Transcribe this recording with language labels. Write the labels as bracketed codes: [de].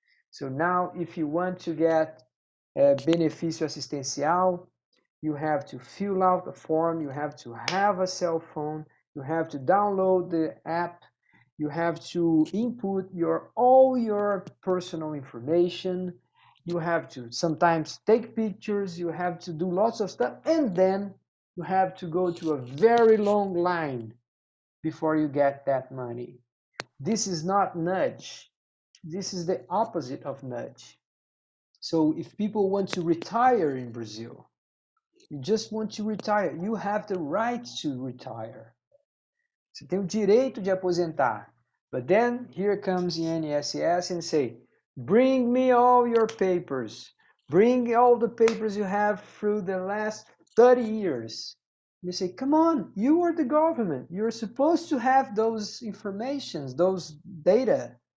[en] So now if you want to get a benefício assistencial, you have to fill out a form, you have to have a cell phone, you have to download the app, you have to input all your personal information, you have to sometimes take pictures, you have to do lots of stuff, and then you have to go to a very long line before you get that money. This is not nudge. This is the opposite of nudge. So if people want to retire in Brazil, you just want to retire, you have the right to retire. [pt] Você tem o direito de aposentar. [en] But then here comes the INSS and say, bring me all your papers. Bring all the papers you have through the last 30 years. You say, come on, you are the government. You're supposed to have those informations, those data.